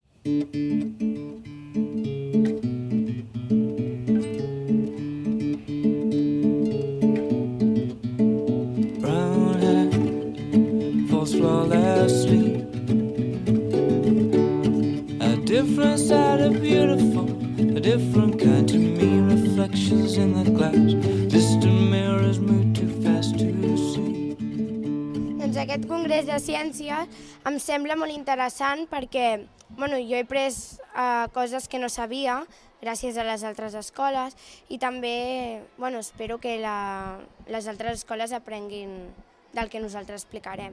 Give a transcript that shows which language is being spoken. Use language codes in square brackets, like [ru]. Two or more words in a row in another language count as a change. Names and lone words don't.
[en] Brown hair falls flawlessly. A different side of beautiful, a different kind to me. Reflections in the glass, distant mirrors move too fast to see. [ca] Doncs aquest congrés de ciències em sembla molt interessant perquè jo he après coses que no sabia gràcies a les altres escoles i també espero que les altres escoles aprenguin del que nosaltres explicarem.